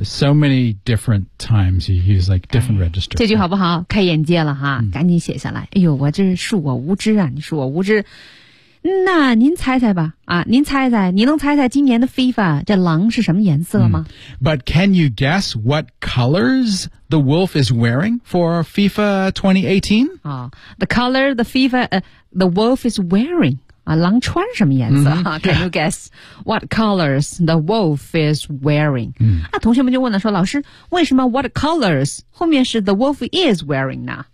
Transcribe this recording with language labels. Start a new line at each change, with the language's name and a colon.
English: So many different times you use like different registers.
Chinese: 这句好不好？开眼界了哈，赶紧写下来。哎呦，我这恕我无知啊，你恕我无知。那您猜猜吧，啊，您猜猜，你能猜猜今年的 FIFA 这狼是什么颜色吗？
English: But can you guess what colors the wolf is wearing for FIFA 2018? The color the FIFA, the wolf is wearing.
Chinese: 啊，狼穿什么颜色、
English: Can you guess what colors the wolf is wearing?、
Chinese: 啊，同学们就问了，说老师，为什么
English: what colors
Chinese: 后面是
English: the wolf is wearing
Chinese: 呢？